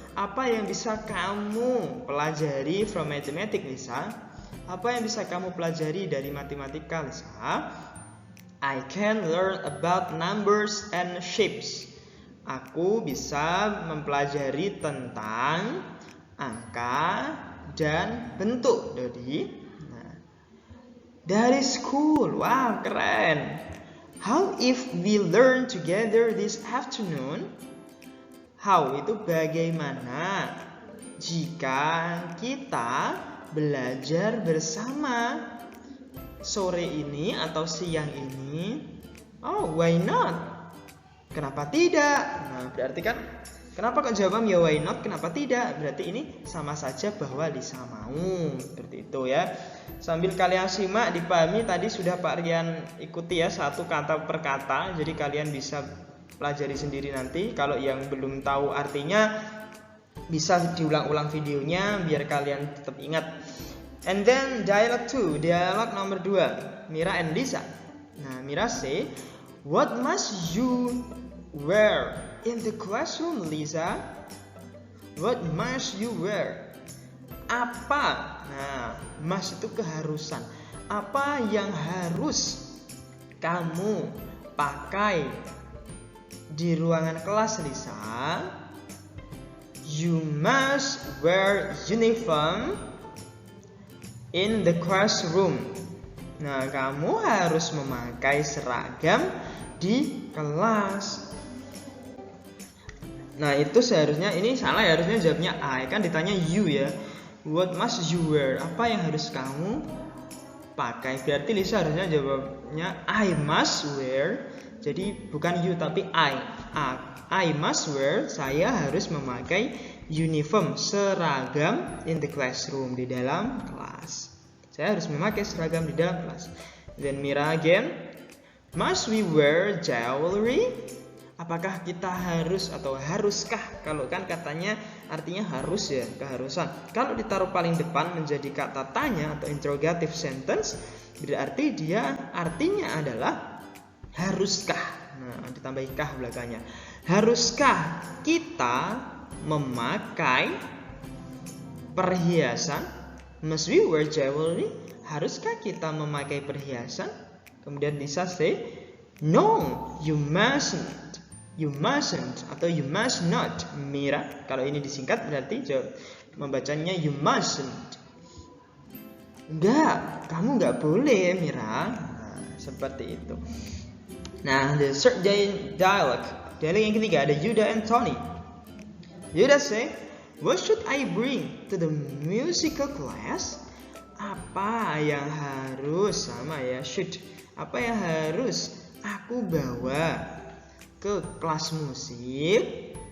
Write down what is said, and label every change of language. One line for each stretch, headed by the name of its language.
Indonesian: Apa yang bisa kamu pelajari
English: from mathematics,
Indonesian: Liza? Apa yang bisa kamu pelajari dari matematika, Liza?
English: I can learn about numbers and shapes.
Indonesian: Aku bisa mempelajari tentang angka dan bentuk, Dodi. Nah, dari school, wow keren.
English: How if we learn together this afternoon?
Indonesian: How itu bagaimana jika kita belajar bersama sore ini atau siang ini?
English: Oh, why not?
Indonesian: Kenapa tidak? Nah, berarti kan kenapa kok jawaban ya
English: why not?
Indonesian: Kenapa tidak? Berarti ini sama saja bahwa Lisa mau. Seperti itu ya. Sambil kalian simak, dipahami tadi sudah Pak Rian ikuti ya satu kata per kata. Jadi kalian bisa pelajari sendiri nanti. Kalau yang belum tahu artinya bisa diulang-ulang videonya biar kalian tetap ingat.
English: And then dialogue 2,
Indonesian: dialog nomor 2,
English: Mira and Lisa. Nah, Mira say, what must you wear in the classroom, Lisa? What must you wear? Apa? Nah, must
Indonesian: itu keharusan. Apa yang harus kamu pakai di ruangan kelas, Lisa?
English: You must wear uniform in the classroom.
Indonesian: Nah, kamu harus memakai seragam di kelas. Nah, itu seharusnya ini salah ya, harusnya jawabnya I, kan ditanya you ya.
English: What must you wear?
Indonesian: Apa yang harus kamu pakai? Berarti Lisa harusnya jawabnya
English: I must wear.
Indonesian: Jadi bukan you tapi
English: I must wear,
Indonesian: saya harus memakai uniform, seragam
English: in the classroom,
Indonesian: di dalam kelas. Saya harus memakai seragam di dalam kelas.
English: Then Mira again, must we wear jewelry?
Indonesian: Apakah kita harus atau haruskah? Kalau kan katanya artinya harus ya, keharusan. Kalau ditaruh paling depan menjadi kata tanya atau interrogative sentence, berarti dia artinya adalah haruskah. Nah, ditambahi kah belakangnya. Haruskah kita memakai perhiasan?
English: Must we wear jewelry?
Indonesian: Haruskah kita memakai perhiasan?
English: Kemudian Lisa say, no, you mustn't. You mustn't atau you must not, Mira.
Indonesian: Kalau ini disingkat berarti membacanya
English: you mustn't.
Indonesian: Enggak, kamu enggak boleh, Mira. Nah, seperti itu. Nah,
English: the third dialogue
Indonesian: yang ketiga ada Yuda and Tony.
English: Yuda say, what should I bring to the musical class?
Indonesian: Apa yang harus sama ya, should. Apa yang harus aku bawa ke kelas musik?